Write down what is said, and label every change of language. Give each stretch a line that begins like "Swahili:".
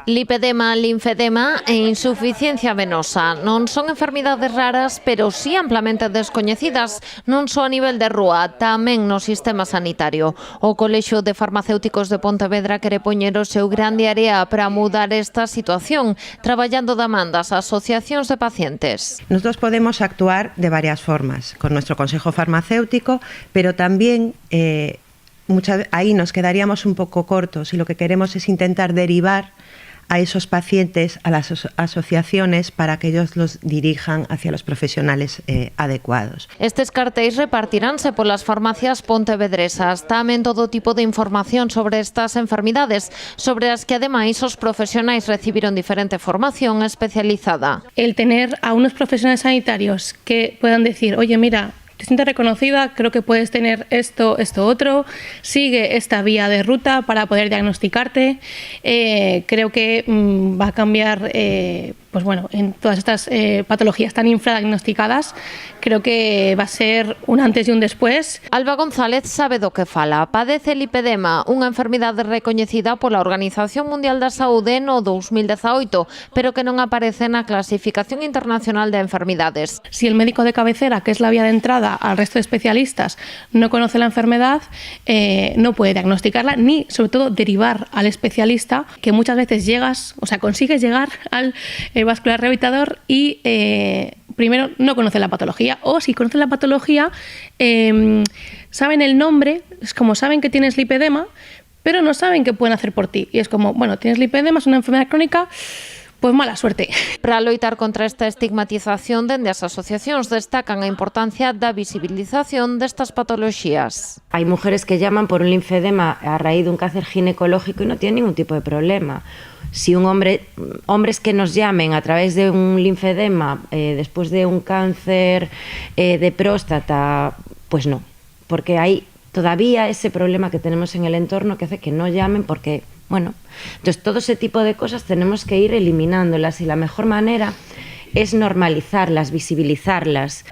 Galician: Lipedema, linfedema e insuficiencia venosa non son enfermidades raras, pero sí amplamente descoñecidas, non só a nivel de rúa, tamén no sistema sanitario. O Colexio de Farmacéuticos de Pontevedra quere poñer o seu grande área para mudar esta situación, traballando da man das asociacións de pacientes.
Spanish: Nosotros podemos actuar de varias formas, con nuestro Consejo Farmacéutico, pero también ahí nos quedaríamos un poco cortos, y lo que queremos es intentar derivar a esos pacientes a las asociaciones para que ellos los dirijan hacia los profesionales adecuados.
Galician: Estes cartéis repartiránse polas farmacias pontevedresas. Tamén todo tipo de información sobre estas enfermidades, sobre as que ademais os profesionais recibiron diferente formación especializada.
Spanish: El tener a unos profesionales sanitarios que puedan decir, oye, mira, te sientes reconocida, creo que puedes tener esto, otro, sigue esta vía de ruta para poder diagnosticarte. Creo que va a cambiar, pues bueno, en todas estas patologías tan infradiagnosticadas, creo que va a ser un antes y un después.
Galician: Alba González sabe do que fala. Padece lipedema, unha enfermidade recoñecida pola Organización Mundial da Saúde no 2018, pero que non aparece na Clasificación Internacional de Enfermidades.
Spanish: Si el médico de cabecera, que es la vía de entrada al resto de especialistas, no conoce la enfermedad, no puede diagnosticarla ni, sobre todo, derivar al especialista, que muchas veces consigues llegar al vascular rehabilitador y primero no conoce la patología, o si conoce la patología, saben el nombre, es como saben que tienes lipedema, pero no saben qué pueden hacer por ti. Y es como, bueno, tienes lipedema, es una enfermedad crónica, pues mala suerte.
Galician: Para loitar contra esta estigmatización, dende as asociacións destacan a importancia da visibilización destas patologías.
Spanish: Hay mujeres que llaman por un linfedema a raíz de un cáncer ginecológico y no tienen ningún tipo de problema. Si hombres que nos llamen a través de un linfedema después de un cáncer de próstata, pues no, porque hay todavía ese problema que tenemos en el entorno que hace que no llamen porque, bueno, entonces todo ese tipo de cosas tenemos que ir eliminándolas y la mejor manera es normalizarlas, visibilizarlas.